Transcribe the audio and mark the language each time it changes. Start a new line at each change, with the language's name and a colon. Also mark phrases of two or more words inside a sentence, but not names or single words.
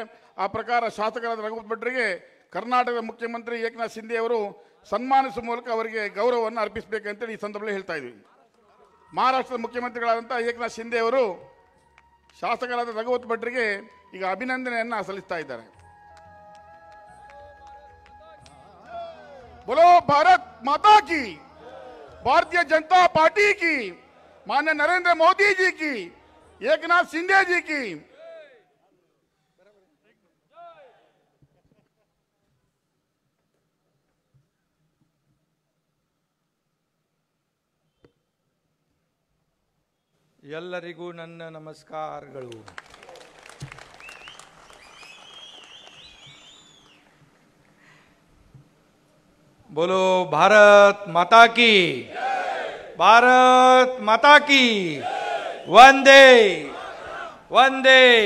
Kannada: ಆ ಪ್ರಕಾರ ಶಾಸಕರಾದ ರಘುಪತಿ ಭಟ್ರಿಗೆ ಕರ್ನಾಟಕದ ಮುಖ್ಯಮಂತ್ರಿ ಏಕನಾಥ್ ಶಿಂದೆ ಅವರು ಸನ್ಮಾನಿಸುವ ಮೂಲಕ ಅವರಿಗೆ ಗೌರವವನ್ನು ಅರ್ಪಿಸಬೇಕಂತೇಳಿ ಈ ಸಂದರ್ಭದಲ್ಲಿ ಹೇಳ್ತಾ ಇದ್ವಿ। ಮಹಾರಾಷ್ಟ್ರದ ಮುಖ್ಯಮಂತ್ರಿಗಳಾದಂಥ ಏಕನಾಥ್ ಶಿಂದೆ ಅವರು ಶಾಸಕರಾದ ರಘುಪತಿ ಭಟ್ರಿಗೆ ಈಗ ಅಭಿನಂದನೆಯನ್ನು ಸಲ್ಲಿಸ್ತಾ ಇದ್ದಾರೆ।
Hindi: बोलो भारत माता की, भारतीय जनता पार्टी की, माननीय नरेंद्र मोदी जी की, एकनाथ शिंदे जी की।
Kannada: ಎಲ್ಲರಿಗೂ ನನ್ನ ನಮಸ್ಕಾರಗಳು।
Hindi: बोलो भारत माता की, भारत माता की, वंदे वंदे।